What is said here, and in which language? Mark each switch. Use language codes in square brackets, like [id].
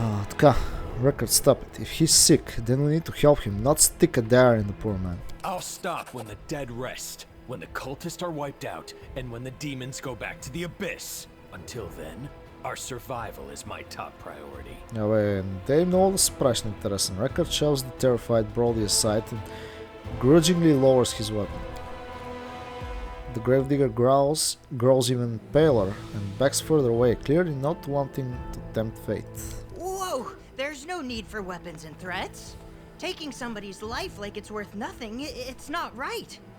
[en] Така. Reckard, stop it. If he's sick, then we need to help him, not stick a dagger in the poor man. I'll stop when the dead rest, when the cultists are wiped out, and when the demons go back to the abyss. Until then, Our survival is my top priority. [bg] Абе, не е много да се правиш на интересен. [en] Record shoves the terrified Brody aside and grudgingly lowers his weapon. The gravedigger grows even paler and backs further away, clearly not wanting to tempt fate. Whoa! There's no need for weapons and threats. Taking somebody's life like it's worth nothing, it's not right.